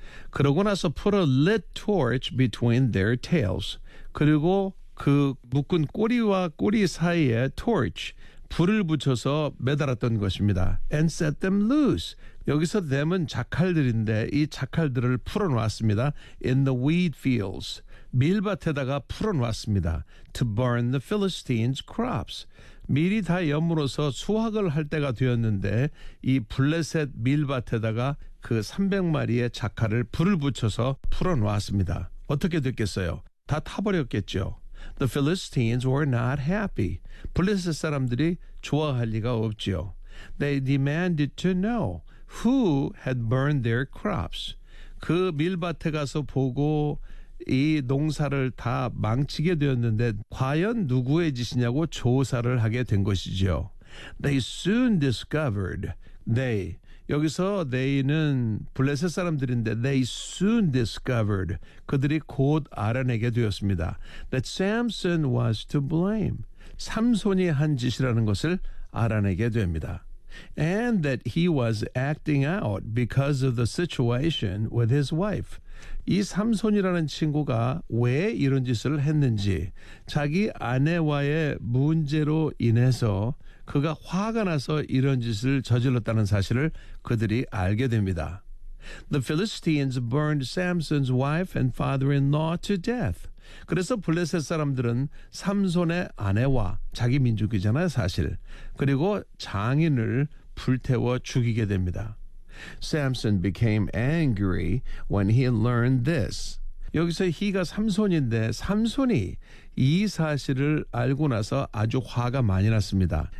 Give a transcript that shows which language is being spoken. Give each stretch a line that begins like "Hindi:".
Korean: 그러고 나서
English: put a lit torch between their tails.
Korean: 그리고 그 묶은 꼬리와 꼬리 사이에 torch 불을 붙여서 매달았던 것입니다.
English: And set them loose.
Korean: 여기서 them은 자칼들인데 이 자칼들을 풀어놓았습니다.
English: In the wheat fields.
Korean: 밀밭에다가 풀어놓았습니다.
English: To burn the Philistines' crops.
Korean: 밀이 다 여물어서 수확을 할 때가 되었는데 이 블레셋 밀밭에다가 그 300마리의 자칼을 불을 붙여서 풀어놓았습니다. 어떻게 됐겠어요? 다 타버렸겠죠.
English: The Philistines were not happy.
Korean: 블레셋 사람들이 좋아할 리가 없지요.
English: They demanded to know who had burned their crops.
Korean: 그 밀밭에 가서 보고 이 농사를 다 망치게 되었는데 과연 누구의 짓이냐고 조사를 하게 된 것이지요.
English: They soon discovered they
Korean: 여기서 they는 블레셋 사람들인데
English: they soon discovered
Korean: 그들이 곧 알아내게 되었습니다.
English: That Samson was to blame.
Korean: 삼손이 한 짓이라는 것을 알아내게 됩니다.
English: And that he was acting out because of the situation with his wife.
Korean: 이 삼손이라는 친구가 왜 이런 짓을 했는지 자기 아내와의 문제로 인해서 그가 화가 나서 이런 짓을 저질렀다는 사실을 그들이 알게 됩니다.
English: The Philistines burned Samson's wife and father-in-law to death.
Korean: 그래서 블레셋 사람들은 삼손의 아내와 자기 민족이잖아요, 사실. 그리고 장인을 불태워 죽이게 됩니다.
English: Samson became angry when he learned this.
Korean: 여기서 he가 삼손인데 삼손이 이 사실을 알고 나서 아주 화가 많이 났습니다.